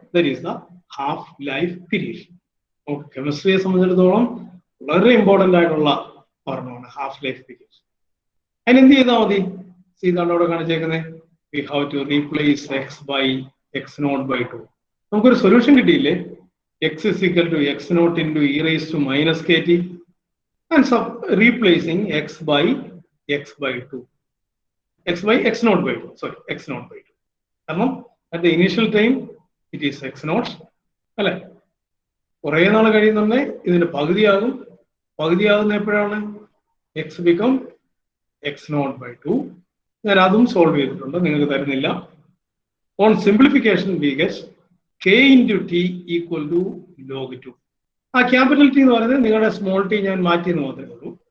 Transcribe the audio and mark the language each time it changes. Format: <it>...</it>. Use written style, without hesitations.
<en>That is the half life period.</en> <ml>കെമിസ്ട്രിയെ സംബന്ധിച്ചിടത്തോളം വളരെ important ആയിട്ടുള്ള പറഞ്ഞാണ് ഹാഫ് ലൈഫ് പീരീഡ്. അതിന് എന്ത് ചെയ്താൽ മതി? ഇതാണ് അവിടെ കാണിച്ചേക്കുന്നത്.</ml> <en>We have to replace x/x0/2.</en> <ml>നമുക്കൊരു സൊല്യൂഷൻ കിട്ടിയില്ലേ?</ml> <en>x is equal to x0 into e raised to minus kt and replacing x/x/2. x0/2. കാരണം at the initial time it is x0 അല്ലെ?</en> <ml>കുറെ നാൾ കഴിയുന്നുണ്ടെ ഇതിന്റെ പകുതിയാകുന്ന എപ്പോഴാണ്?</ml> <en>X become x0/2.</en> <ml>ഞാൻ അതും സോൾവ് ചെയ്തിട്ടുണ്ട്, നിങ്ങൾക്ക് തരുന്നില്ല.</ml> <en>On simplification we get k into t equal to log 2.</en> <ml>ആ ക്യാപിറ്റൽ ടി എന്ന് പറയുന്നത് നിങ്ങളുടെ സ്മോൾ ടി ഞാൻ മാറ്റി എന്ന് മാത്രമേ ഉള്ളൂ.</ml>